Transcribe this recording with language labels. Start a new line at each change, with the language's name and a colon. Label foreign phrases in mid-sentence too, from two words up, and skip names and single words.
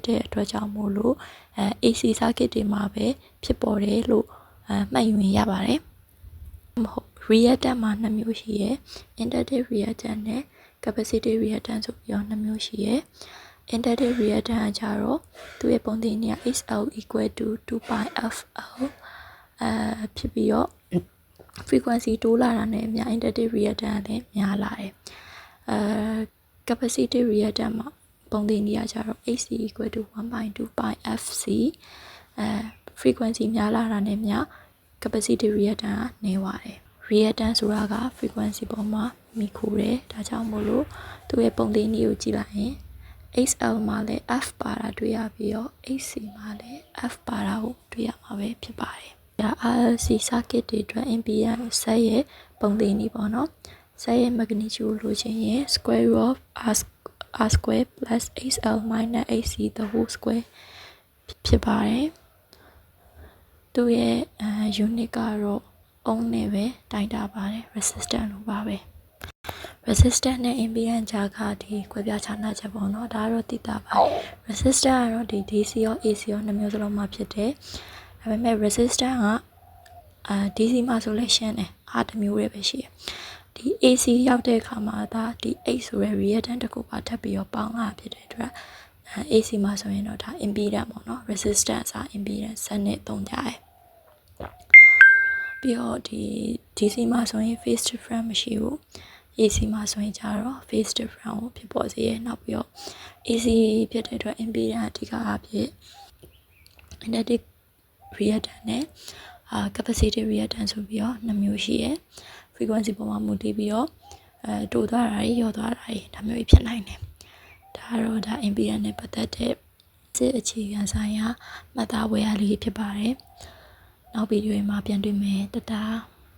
Burmese: တဲ့အတွက်ကြောင့်မို့လို့
English: AC circuit
Burmese: တွေမှာပဲဖြစ်ပေါ်တယ်လို့မှတ်ယူရင်ရပါတယ်မဟုတ် reactance မှာနှစ်မျိုးရှိရယ်
English: inductive reactance
Burmese: နဲ့
English: capacitive reactance
Burmese: ဆိုပြီးတော့နှစ်မျိုးရှိရယ်
English: inductive reactance
Burmese: ကကြတော့သူ့ရဲ့ပုံသဏ္ဍာန်က
English: XL equal to 2πfL
Burmese: ဖြစ်ပြီးတော့ frequency တိုးလာတာနဲ့အမျှ
English: inductive reactance
Burmese: လည်းများလာတယ်
English: capacitive reactance
Burmese: မှာပုံသဏ္ဍာန်ကကြတော့
English: HC equal to 1.2πfC
Burmese: frequency များလာတာနဲ့မျှ
English: capacitive reactance
Burmese: ကနည်းပါတယ် reactance ဆိုတာက frequency ပေါ်မှာမိခိုးတယ်ဒါကြောင့်မို့လို့သူ့ရဲ့ပုံသဏ္ဍာန်ကိုကြည့်လိုက်ရင် XL မှာလည်း F ပါ တာတွေ့ရပြီးတော့ HC မှာလည်း F ပါတာကိုတွေ့ရမှာပဲဖြစ်ပါတယ်ဒါ
English: RLC circuit
Burmese: တွေအတွက် impedance ဆက်ရဲ့ပုံသဏ္ဍာန်ပေါ့နော်ဆက်ရဲ့ magnitude လို့ချင် ရင်
English: square root of R square plus XL minus HC the whole square
Burmese: ဖြစ်ပါတယ်သူ့ရဲ့unit ကတော့အုံးနဲ့ပဲတိုင်းတာပါတယ် resistance လို့ ပါပဲ resistance နဲ့ impedance ကြားကဒီခွဲပြားခြားနားချက်ပေါ့နော်ဒါကတော့သိတာပါ resistance ကတော့ဒီ DC ရော AC ရောနှစ်မျိုးစလုံးမှာဖြစ်တယ်ဒါပေမဲ့ resistance ကDC မှာဆိုလဲရှင်းတယ်အားတစ်မျိုးပဲရှိတယ်ဒီ AC ရောက်တဲ့အခါမှာဒါဒီ H ဆိုတဲ့ reactance တစ်ခုပါထပ်ပြီးတော့ပေါင်းလာဖြစ်တဲ့အတွက် AC မှာဆိုရင်တော့ဒါ impedance ပေါ့နော် resistance က impedance စနစ်သုံးကြတယ် ပြီးတော့ဒီ DC မှာဆိုရင်
English: phase difference
Burmese: မရှိဘူး AC မှာဆိုရင်ကျတော့
English: phase difference
Burmese: ကိုဖြစ်ပေါ်စေရနောက်ပြီးတော့ AC ဖြစ်တဲ့အတွက် impedance အဓိကအဖြစ်
English: inductive reactance
Burmese: နဲ့
English: capacitive reactance
Burmese: ဆိုပြီးတော့နှစ်မျိုးရှိရယ် frequency ပေါ်မှာမူတည်ပြီးတော့တိုးသွားတာတွေရောသွားတာတွေဒါမျိုးဖြစ်နိုင်တယ်ဒါကတော့ဒါ impedance နဲ့ပတ်သက်တဲ့စစ်အခြေခံဆိုင်ရာမှတ်သားဝေရလေးဖြစ်ပါတယ်နောက်ဗီဒီယိုမှာပြန်တွေ့မယ်တတား